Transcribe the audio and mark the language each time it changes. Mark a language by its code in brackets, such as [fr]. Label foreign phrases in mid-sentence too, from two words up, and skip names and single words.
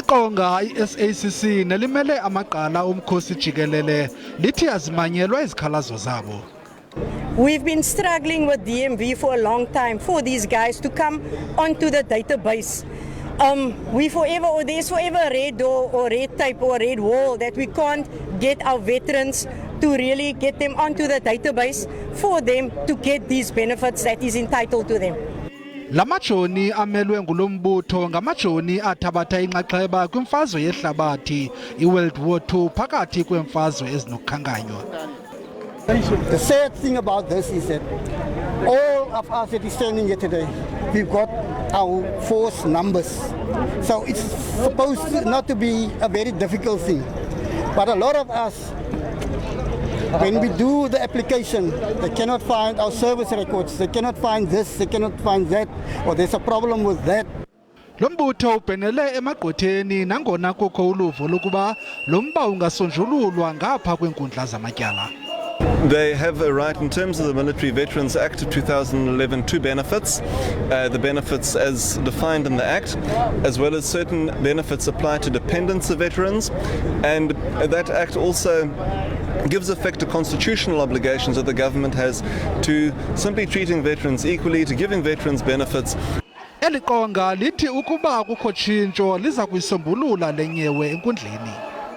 [xh] Iqonga i-SACC nelimele amagqala umkhosi jikelele lithi azimanyelwa izikhalazo zabo. [en] We've been struggling with DMV for a long time for these guys to come onto the database. There's forever a red door or red tape or red wall that we can't get our veterans to really get them onto the database for them to get these benefits that is entitled to them. [xh] Lamajoni amelwe ngulombutho ngamajoni athabatha inxaxheba kwimfazwe yehlabathi iWorld War II phakathi kwemfazwe ezinokukhankanywa. [en] The sad thing about this is that all of us that is standing here today, we've got our force numbers. So it's supposed not to be a very difficult thing. But a lot of us, when we do the application, they cannot find our service records, they cannot find this, they cannot find that, or there's a problem with that. [xh] Lombutho ubhenele emagqwetheni nangona kukho uluvo lokuba lo mba ungasonjululwa ngapha kwenkundla zamatyala. [en] They have a right in terms of the Military Veterans Act of 2011 to benefits, the benefits as defined in the Act, as well as certain benefits apply to dependents of veterans, and that Act also gives effect to constitutional obligations that the government has to simply treating veterans equally, to giving veterans benefits. [xh] Eliqonga lithi ukuba kukho tshintsho liza kuyisombulula le nyewe enkundleni.